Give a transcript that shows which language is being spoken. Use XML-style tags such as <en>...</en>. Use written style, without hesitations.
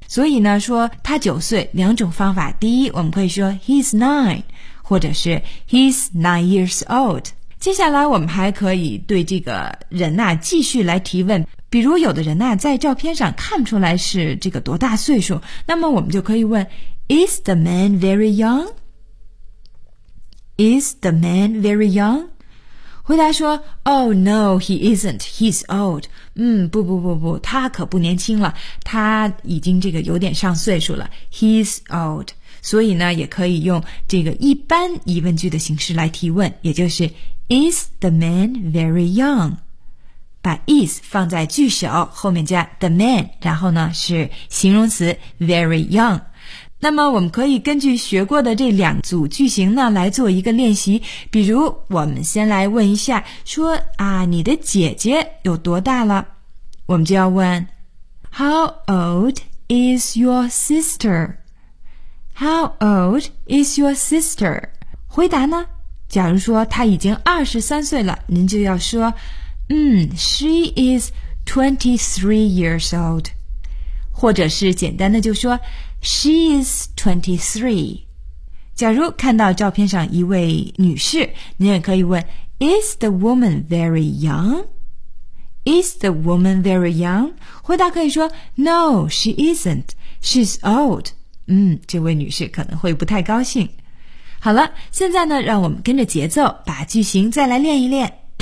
<zh>所以呢，说他九岁，两种方法。第一，我们可以说</zh> <en>he's 9，</en> <zh>或者是</zh> <en>he's 9 years old.</en> <zh>接下来我们还可以对这个人呐、继续来提问。比如有的人呐、在照片上看出来是这个多大岁数，那么我们就可以问</zh> <en>Is the man very young? Is the man very young?</en> <zh>回答说</zh> <en>Oh no, he isn't, he's old.</en> <zh>不，他可不年轻了，他已经这个有点上岁数了，</zh> <en>he's old.</en> <zh>所以呢也可以用这个一般疑问句的形式来提问，也就是</zh> <en>Is the man very young?</en> <zh>把 is 放在句首后面加 the man， 然后呢是形容词 very young。那么我们可以根据学过的这两组句型呢来做一个练习，比如我们先来问一下说啊，你的姐姐有多大了，我们就要问</zh> <en>How old is your sister? How old is your sister?</en> <zh>回答呢，假如说她已经23岁了，您就要说</zh> <en>she is 23 years old.</en> <zh>或者是简单的就说</zh> <en>she is 23.</en> <zh>假如看到照片上一位女士，你也可以问</zh> <en>is the woman very young? Is the woman very young?</en> <zh>回答可以说</zh> <en>no, she isn't. She's old.</en> <zh>这位女士可能会不太高兴。好了，现在呢让我们跟着节奏把句型再来练一练。</zh>